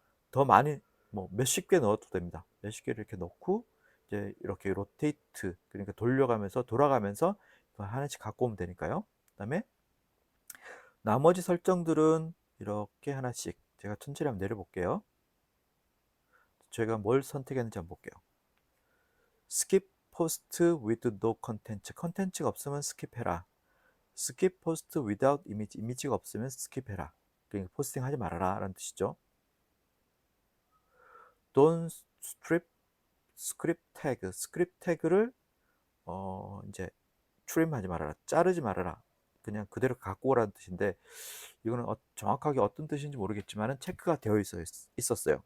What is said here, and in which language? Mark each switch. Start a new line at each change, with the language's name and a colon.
Korean: 더 많이 뭐 몇십 개 넣어도 됩니다. 몇십 개를 이렇게 넣고 이제 이렇게 로테이트, 그러니까 돌아가면서 하나씩 갖고 오면 되니까요. 그다음에 나머지 설정들은 이렇게 하나씩 제가 천천히 한번 내려볼게요. 제가 뭘 선택했는지 한번 볼게요.
English: skip post with no content,
Korean: 컨텐츠가 없으면 스킵해라.
English: skip post without image,
Korean: 이미지가 없으면 스킵해라. 그러니까 포스팅 하지 말아라 라는 뜻이죠.
English: don't strip script tag,
Korean: 스크립트 태그를 이제 트림하지 말아라, 자르지 말아라, 그냥 그대로 갖고 오라는 뜻인데, 이거는 정확하게 어떤 뜻인지 모르겠지만 체크가 되어 있었어요.